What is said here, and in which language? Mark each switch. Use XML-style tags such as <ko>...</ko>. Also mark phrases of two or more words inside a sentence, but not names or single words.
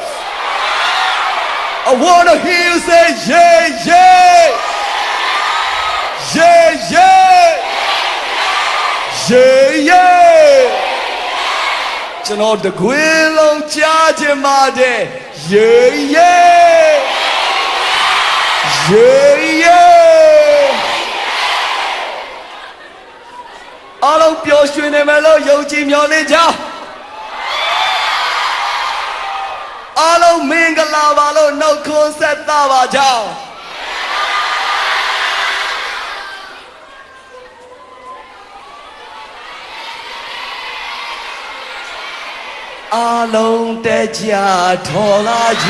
<en>I wanna hear you say yeah, yeah. Yeah, yeah. Yeah, yeah.</en> <my>ကျွန်တော်တကွေးလုံးကြားချင်ပါတယ်</my> <en>Yeah, yeah. Yeah, yeah.</en> <my>အားလုံးပျော်ရွှင်နေမယ်လို့ယုံကြည်မျှော်လင့်ကြအားလုံးမင်္ဂလာပါလို့နှုတ်ခွန်းဆက်သပါကြောင်းအားလုံးတက်ကြထော်လာ</my>